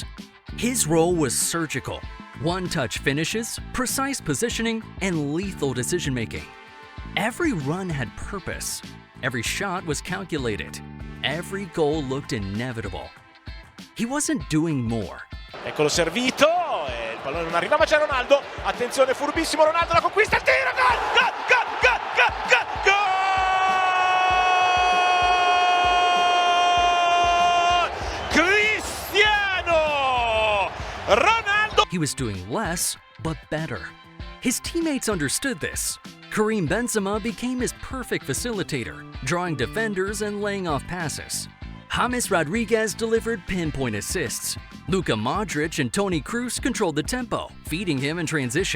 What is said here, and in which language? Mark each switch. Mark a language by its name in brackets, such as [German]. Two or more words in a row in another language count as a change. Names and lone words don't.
[English] His role was surgical: one-touch finishes, precise positioning, and lethal decision-making. Every run had purpose. Every shot was calculated. Every goal looked inevitable. He wasn't doing more. [Italian] Eccolo servito, il pallone non arriva ma c'è Ronaldo, attenzione furbissimo Ronaldo, la conquista, il tiro, gol, gol, gol, gol, gol, gol, gol! Cristiano Ronaldo! [English] He was doing less, but better. His teammates understood this. Karim Benzema became his perfect facilitator, drawing defenders and laying off passes. James Rodriguez delivered pinpoint assists. Luka Modric and Toni Kroos controlled the tempo, feeding him in transition.